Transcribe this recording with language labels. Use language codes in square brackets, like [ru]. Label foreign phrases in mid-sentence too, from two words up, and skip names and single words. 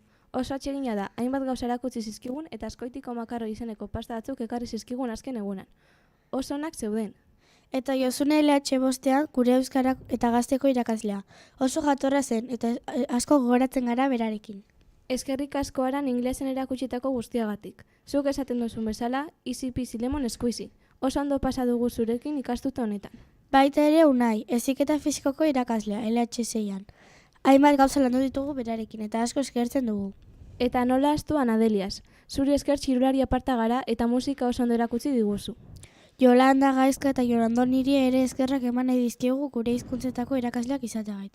[eu] Oso atsegina da, hainbat gauza erakutsi zizkigun eta askoitiko makarro izeneko pasta batzuk ekarri zizkigun azken egunan. Oso onak zeuden. Eta Josune LH bostean gure euskara eta gazteko irakaslea. Oso jatorra zen eta asko gogoratzen gara berarekin. Eskerrik asko Aran inglesen erakutsitako guztiagatik. Zuk esaten duzun bezala, [en] easy peasy lemon squeezy. [eu] Oso ondo pasa dugu zurekin ikastuta honetan. Baita ere Unai, heziketa fisikoko irakaslea, LH6an. Hainbat gauza landu ditugu berarekin eta asko eskertzen dugu. Eta nola astu Anadelias. Zuri esker txirulari aparta gara eta musika oso ondo erakutsi diguzu. Yolanda, Gaizka eta Yolando niri ere eskerrak eman nahi dizkiegu gure hizkuntzetako irakasleak izateagaitik.